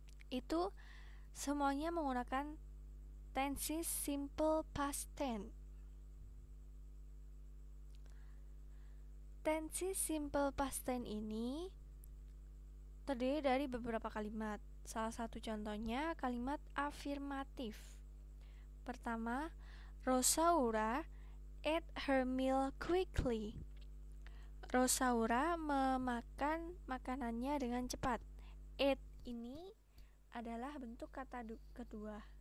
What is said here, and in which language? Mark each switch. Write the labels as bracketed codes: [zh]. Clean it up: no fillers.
[id] Itu semuanya menggunakan tenses simple past tense. Tenses simple past tense ini terdiri dari beberapa kalimat. Salah satu contohnya kalimat afirmatif. [en] Pertama, Rosaura ate her meal quickly. [id] Rosaura memakan makanannya dengan cepat. Ate ini adalah bentuk kata kedua.